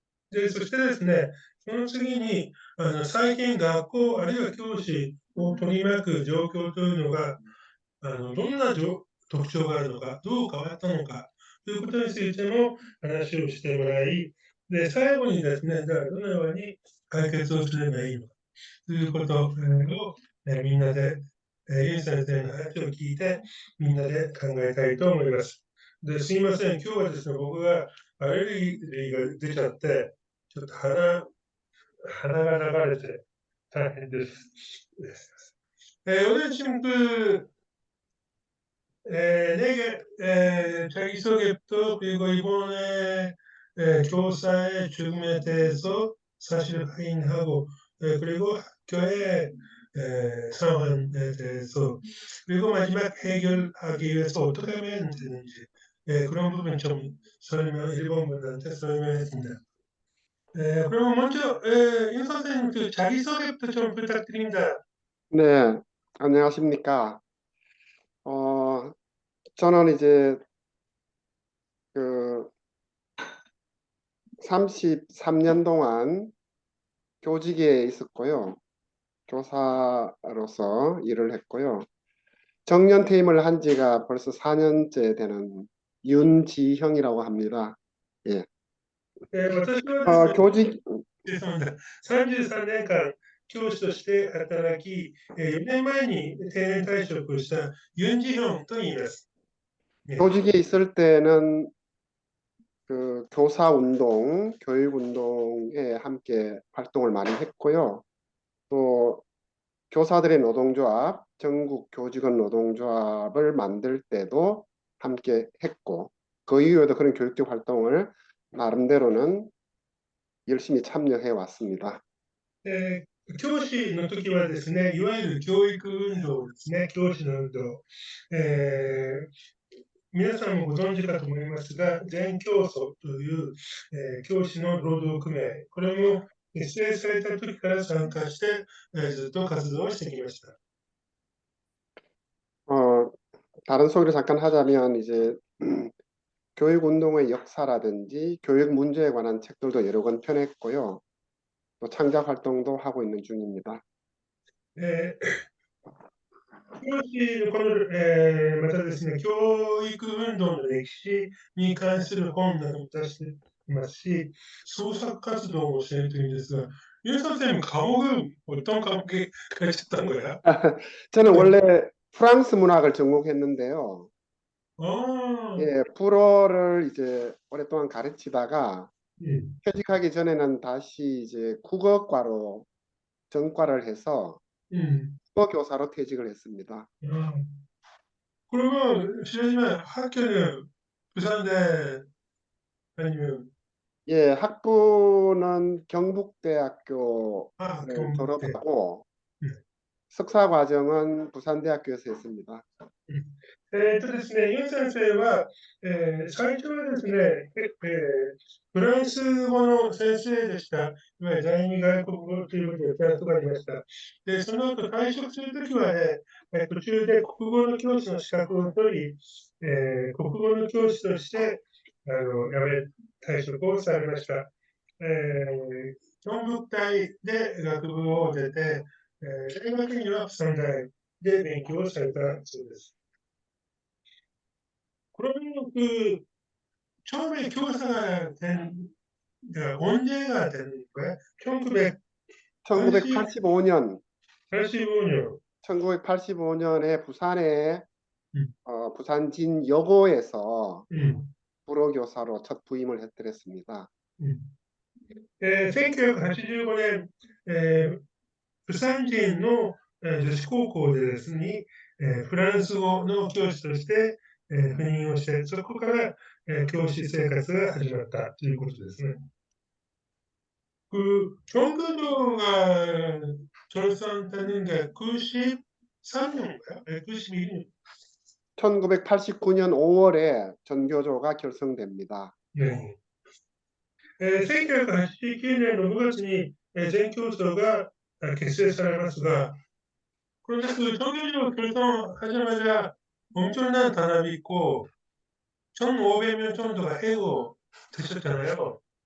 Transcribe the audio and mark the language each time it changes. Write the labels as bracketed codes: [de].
[ja] で、そしてですね、その次に、最近学校あるいは教師を取り巻く状況というのが、どんな特徴があるのか、どう変わったのかということについても話をしてもらい、で、最後にですね、じゃあどのように解決をすればいいのかということ、を、みんなで、ユン先生の話を聞いて、みんなで考えたいと思います。で、すいません、今日はですね、僕がアレルギーが出ちゃって、ちょっと鼻が流れて大変です。 [ko] 오늘 친구, 내게, 자기소개도 그리고 이번에 교사의 죽음에 대해서 사실 확인하고, 그리고 학교의 상황에 대해서, 그리고 마지막 해결하기 위해서 어떻게 하면 되는지, 그런 부분 좀 일본 분들한테 설명했습니다. 그러면 먼저, 윤 선생님 그 자기소개부터 좀 부탁드립니다. 네, 안녕하십니까. 저는 이제 그 33년 동안 교직에 있었고요. 교사로서 일을 했고요. 정년 퇴임을 한 지가 벌써 4년째 되는 윤지형이라고 합니다. 예. [ja] 私はですね、 [ko] 교직, [ja] ですので、33年間教師として働き、4年前に定年退職をしたユン・ジヒョンと言います。ね、 [ko] 교직에 있을 때는 그 교사 운동, 교육 운동에 함께 활동을 많이 했고요. 또 교사들의 노동조합, 전국 교직원 노동조합을 만들 때도 함께 했고, 그 이후에도 그런 교육적 활동을 나름대로는 열심히 참여해 왔습니다. [ja] 教師の時はですね、いわゆる教育運動ですね、教師の運動。皆さんもご存知かと思いますが、全教組という、教師の労働組合、これも結成された時から参加して、ずっと活動をしてきました。 [ko] 어, 다른 소개를 잠깐 하자면 이제 교육 운동의 역사라든지 교육 문제에 관한 책들도 여러 권 펴냈고요. 또 창작 활동도 하고 있는 중입니다. [ja] え教師のこの、またですね、教育運動の歴史に関する本なども出していますし、創作活動もしているというんですが、ユン [ko] 선생님 과목은 어떤 과목에 가르쳤던 거야? 저는 네. 원래 프랑스 문학을 전공했는데요. 아, 예, 불어를 이제 오랫동안 가르치다가 예. 퇴직하기 전에는 다시 이제 국어과로 전과를 해서 음. 국어 교사로 퇴직을 했습니다. 아. 그러면 실례지만 학교는 부산대 아니면 예, 학부는 경북대학교를 경북대. 졸업하고 음. 석사 과정은 부산대학교에서 했습니다. [ja] ですね、ユン先生は、最初はですね、フランス語の先生でした。いわゆる第二外国語ということでフランス語がありました。で、その後退職するときはね、途中で国語の教師の資格を取り、国語の教師として、退職をされました。京北大で学部を出て、大学には三大で勉強をされたそうです。 [ko] 그러면 처음에 교사가 언제가 되는 거야? 1980, 1985년 85년. 1985년에 부산의 음, 부산진 여고에서 음, 불어교사로 첫 부임을 했더랬습니다. [ja] 1985年、釜山人の、女子高校でですね、フランス語の教師として、赴任をして、そこから、教師生活が始まったということですね。 [ko] 경교도가 졸업한 게 93년인가요? 92년. 1989년 5월에 전교조가 결성됩니다. 네. [ja] 1989年の5月に全教頭が結成されますが、 [ko] 그런데 정규직으로 결성하자마자 엄청난 단합이 있고 1,500명 정도가 해고되셨잖아요.